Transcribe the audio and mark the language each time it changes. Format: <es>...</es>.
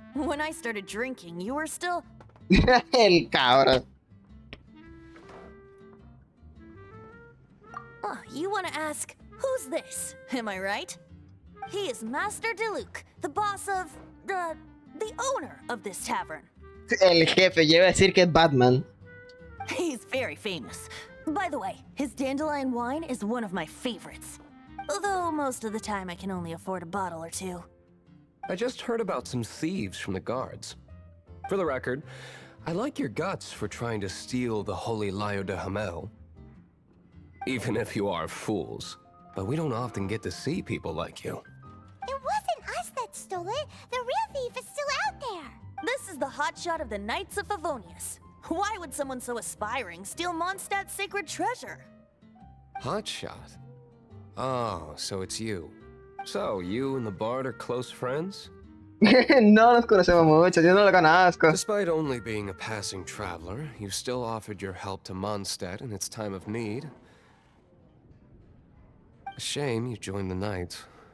<en>When I started drinking, you were still...</en> <es>El cabrón.</es> <en>Oh, you want to ask, who's this? Am I right? He is Master D-Luke, the boss of... the owner of this tavern.</en> <es>El jefe, yo iba a decir que es Batman.</es> <en>He's very famous. By the way, his dandelion wine is one of my favorites. Although most of the time I can only afford a bottle or two. I just heard about some thieves from the guards. For the record, I like your guts for trying to steal the holy lyre de Hamel. Even if you are fools. But we don't often get to see people like you. It wasn't us that stole it. The real thief is still out there. This is the hotshot of the Knights of Favonius. Why would someone so aspiring steal Mondstadt's sacred treasure? Hotshot? Oh, so it's you. So, you and the bard are close friends?</en> <es>No nos conocemos mucho, yo no lo conozco.</es> <en>Despite only being a passing traveler, you still offered your help to Mondstadt in its time of need. A shame you joined the Knights.</en>